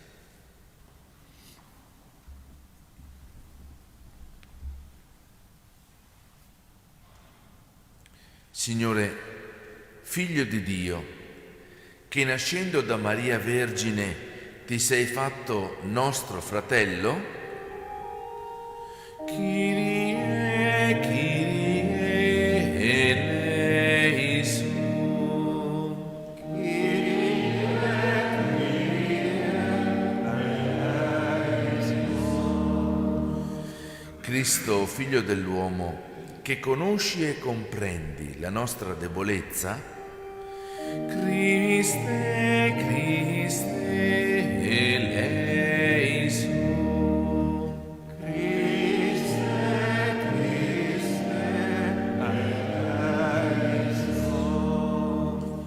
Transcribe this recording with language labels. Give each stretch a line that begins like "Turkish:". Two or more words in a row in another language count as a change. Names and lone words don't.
Italian: Signore, Figlio di Dio, che nascendo da Maria Vergine ti sei fatto nostro fratello?
Greek: Κύριε, Κύριε ελέησον. Κύριε, Κύριε ελέησον.
Italian: Cristo, Figlio dell'uomo, che conosci e comprendi la nostra debolezza,
Greek: Χριστέ, Χριστέ ελέησον. Χριστέ, Χριστέ ελέησον.